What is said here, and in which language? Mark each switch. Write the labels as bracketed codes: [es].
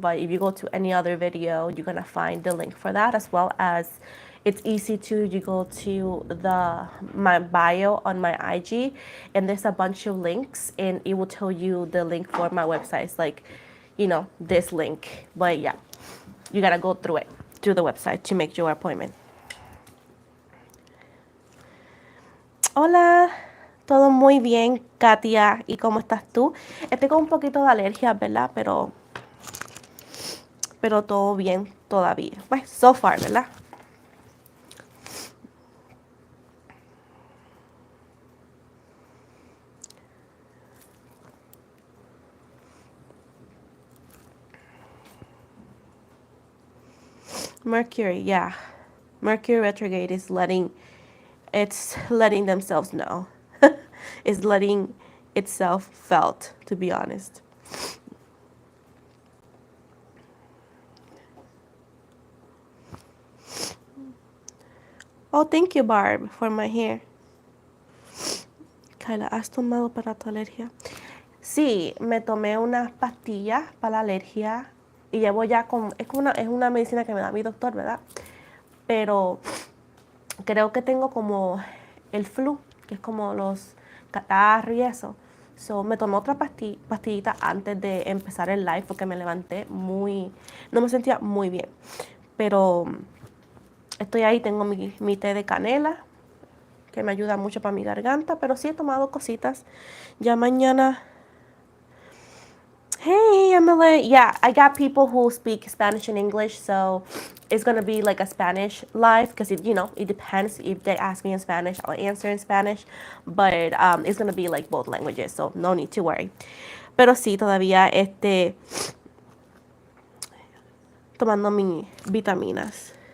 [en] But if you go to any other video, you're gonna find the link for that, as well as it's easy to, you go to my bio on my IG, and there's a bunch of links, and it will tell you the link for my website. It's like, this link. But yeah, you gotta go through the website to make your appointment. [es] Hola, todo muy bien, Katia. ¿Y cómo estás tú? Estoy con un poquito de alergia, ¿verdad? Pero todo bien todavía. Pues, [en] so far, [es] ¿verdad? [en] Mercury, yeah. Mercury retrograde is letting themselves know. It's letting itself felt, to be honest. Oh, thank you, Barb, for my hair. [es] Kyla, ¿has tomado para tu alergia? Sí, me tomé unas pastillas para la alergia y llevo ya es una medicina que me da mi doctor, ¿verdad? Pero creo que tengo como el flu, que es como los catarros y eso. [en] So, [es] me tomé otra pastillita antes de empezar el live, porque me levanté no me sentía muy bien. Pero estoy ahí, tengo mi té de canela, que me ayuda mucho para mi garganta, pero sí he tomado cositas. Ya mañana... [en] Hey, [es] Emily. [en] Yeah, I got people who speak Spanish and English, so it's going to be like a Spanish live, because it depends. If they ask me in Spanish, I'll answer in Spanish, but it's going to be like both languages, so no need to worry. [es] Pero sí, todavía tomando mis vitaminas.